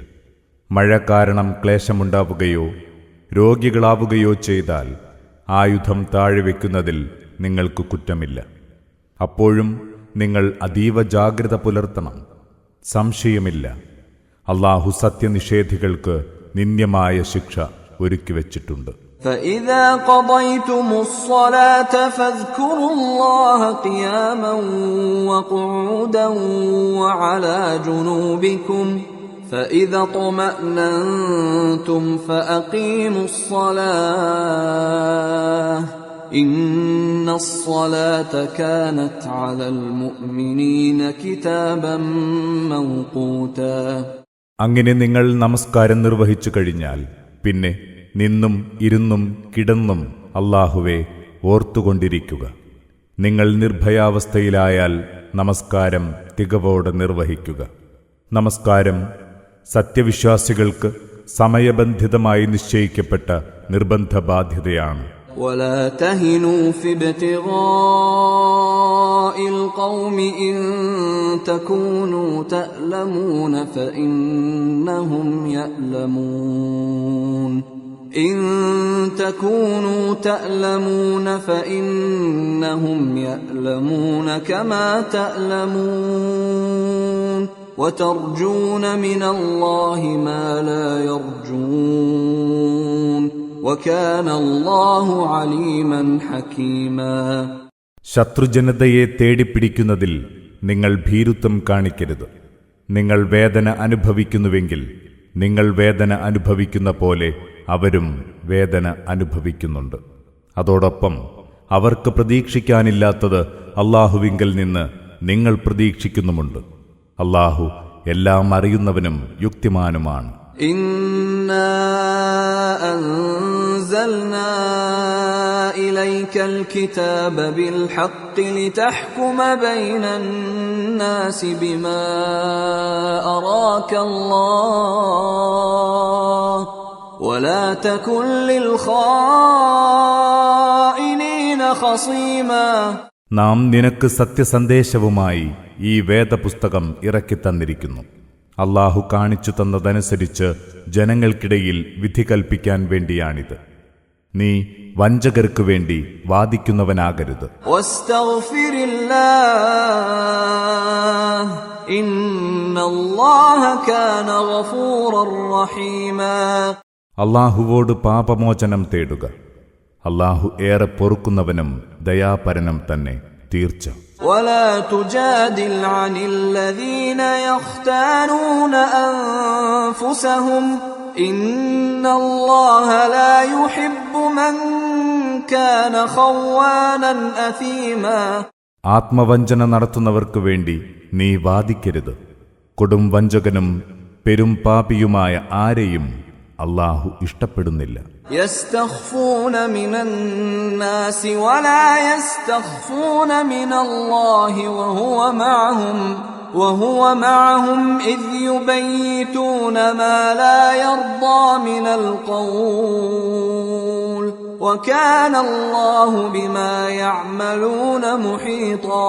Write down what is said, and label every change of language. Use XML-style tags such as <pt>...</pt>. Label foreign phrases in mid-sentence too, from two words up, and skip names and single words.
<ml>മഴ കാരണം ക്ലേശമുണ്ടാവുകയോ രോഗികളാവുകയോ ചെയ്താൽ ആയുധം താഴെ വയ്ക്കുന്നതിൽ നിങ്ങൾക്ക് കുറ്റമില്ല. അപ്പോഴും നിങ്ങൾ അതീവ ജാഗ്രത പുലർത്തണം. സംശയമില്ല, അല്ലാഹു സത്യനിഷേധികൾക്ക് നിന്ദ്യമായ ശിക്ഷ ഒരുക്കിവച്ചിട്ടുണ്ട്.</ml> <ar>فإذا قضيتم الصلاة فاذكروا الله قياما وقعودا وعلى جنوبكم فإذا اطمأننتم فأقيموا الصلاة إن الصلاة كانت على المؤمنين كتابا موقوتا.</ar> <ml>അങ്ങനെ നിങ്ങൾ നമസ്കാരം നിർവഹിച്ചു കഴിഞ്ഞാൽ പിന്നെ നിന്നും ഇരുന്നും കിടന്നും അല്ലാഹുവെ ഓർത്തുകൊണ്ടിരിക്കുക. നിങ്ങൾ നിർഭയാവസ്ഥയിലായാൽ നമസ്കാരം തികവോടെ നിർവഹിക്കുക. നമസ്കാരം സത്യവിശ്വാസികൾക്ക് സമയബന്ധിതമായി നിശ്ചയിക്കപ്പെട്ട നിർബന്ധ ബാധ്യതയാണ്.</ml> <ar>ولا تهنوا في ابتغاء القوم إن تكونوا تألمون فإنهم يألمون إن تكونوا تألمون فإنهم يألمون كما تألمون وترجون من الله ما لا يرجون وكان الله عليما حكيما.</ar> <ml>ശത്രുജനതയെ തേടിപ്പിടിക്കുന്നതിൽ നിങ്ങൾ ഭീരുത്വം കാണിക്കരുത്. നിങ്ങൾ വേദന അനുഭവിക്കുന്നുവെങ്കിൽ നിങ്ങൾ വേദന അനുഭവിക്കുന്ന പോലെ അവരും വേദന അനുഭവിക്കുന്നുണ്ട്. അതോടൊപ്പം അവർക്ക് പ്രതീക്ഷിക്കാനില്ലാത്തത് അല്ലാഹുവിങ്കൽ നിന്ന് നിങ്ങൾ പ്രതീക്ഷിക്കുന്നുമുണ്ട്. അല്ലാഹു എല്ലാം അറിയുന്നവനും യുക്തിമാനുമാണ്.</ml> <ar>إنا أنزلنا إليك الكتاب بالحق لتحكم بين الناس بما أراك الله ولا تكن للخائنين خصيما.</ar> <ml>നാം നിനക്ക് സത്യസന്ദേശവുമായി ഈ വേദപുസ്തകം ഇറക്കിത്തന്നിരിക്കുന്നു. അല്ലാഹു കാണിച്ചു തന്നതനുസരിച്ച് ജനങ്ങൾക്കിടയിൽ വിധി കൽപ്പിക്കാൻ വേണ്ടിയാണിത്. നീ വഞ്ചകർക്ക് വേണ്ടി വാദിക്കുന്നവനാകരുത്. അല്ലാഹുവോട് പാപമോചനം തേടുക. അല്ലാഹു ഏറെ പൊറുക്കുന്നവനും ദയാപരനും തന്നെ തീർച്ച.</ml> <ar>ولا تجادل عن الذين يختانون أنفسهم إن الله لا يحب من كان خوانا أثيما.</ar> <ml>ആത്മവഞ്ചന നടത്തുന്നവർക്ക് വേണ്ടി നീ വാദിക്കരുത്. കൊടും വഞ്ചകനും പെരും പാപിയുമായ ആരെയും അല്ലാഹു ഇഷ്ടപ്പെടുന്നില്ല.</ml> <ar>يستخفون من الناس ولا يستخفون من الله وهو معهم إذ يبيتون ما لا يرضى من القول وكان الله بما يعملون محيطا.</ar>